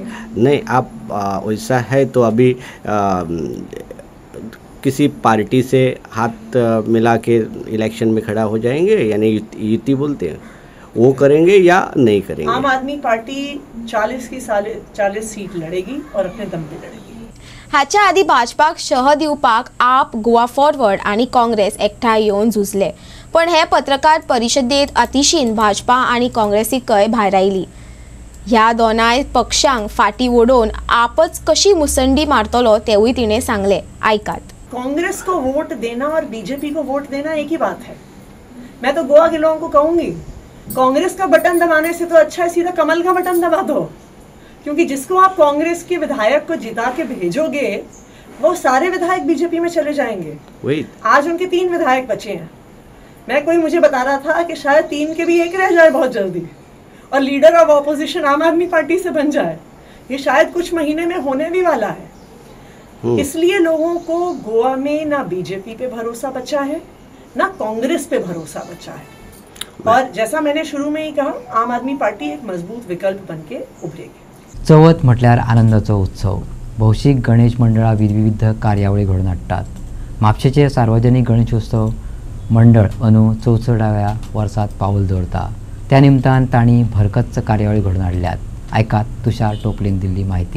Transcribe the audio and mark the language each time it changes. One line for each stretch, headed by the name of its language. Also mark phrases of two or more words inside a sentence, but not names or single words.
Hindi: नहीं, आप वैसा है तो अभी किसी पार्टी से हाथ मिला के इलेक्शन में खड़ा हो जाएंगे, यानी युति बोलते हैं, वो करेंगे या नहीं करेंगे. आम आदमी पार्टी 40 सीट लड़ेगी और अपने दम पे लड़ेगी.
Konkani: हाच्या आदी भाजपाक शह दिवपाक आप, गोवा फॉरवर्ड आणि काँग्रेस एकठांय येवन झुजले. पण हे पत्रकार परिशदेत आतिशीन भाजपा आणि काँग्रेसीकय भायर आयली. ह्या दोनाय पक्षांक फाटी ओडोवन आपच कशी मुसंडी मारतलो तेवूय तिणें सांगले. आयकात.
Hindi: कांग्रेस को वोट देना और बीजेपी को वोट देना एक ही बात है. मैं तो गोवा के लोगों को कहूंगी, कांग्रेस का बटन दबाने से तो अच्छा है सीधा कमल का बटन दबा दो. क्योंकि जिसको आप कांग्रेस के विधायक को जिता के भेजोगे वो सारे विधायक बीजेपी में चले जाएंगे. आज उनके 3 विधायक बचे हैं. मुझे बता रहा था कि शायद 3 के भी 1 रह जाए बहुत जल्दी और
English: leader of opposition
Hindi: आम आदमी पार्टी से बन जाए. ये शायद कुछ महीने में होने भी वाला है. इसलिए लोगों को गोवा में ना बीजेपी पे भरोसा बचा है ना कांग्रेस पे भरोसा बचा है. और जैसा मैंने शुरू में ही कहा, आम आदमी पार्टी एक मजबूत विकल्प बन के उभरेगी.
Konkani: चवथ म्हटल्यार आनंदाचो उत्सव. भौशीक गणेश मंडळां विविध कार्यावळी घडोवन हाडटात. म्हापशेचे सार्वजनीक गणेशोत्सव मंडळ अंदू 64व्या वर्सात पावल दवरता. त्या निमतान तांणी भरकच्च कार्यावळी घडोवन हाडल्यात. आयकात तुषार टोपलेन दिल्ली माहिती.